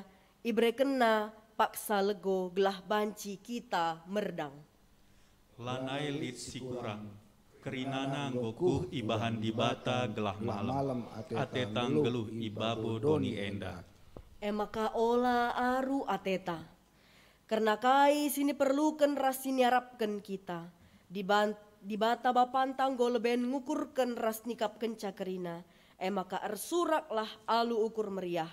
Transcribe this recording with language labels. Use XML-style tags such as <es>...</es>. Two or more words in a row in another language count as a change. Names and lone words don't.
<btx>Ibreken na paksa lego gelah banci kita merdang. Lanai lit si kurang, kerinana nggokuh ibahan di bata gelah malam, atetang geluh ibabo doni enda. Emaka ola aru ateta, karena kai sini perlukan ras sini harapkan kita. Di bata bapantang goleben ngukurkan ras nikap kenca kerina, emaka ersuraklah alu ukur meriah.</btx>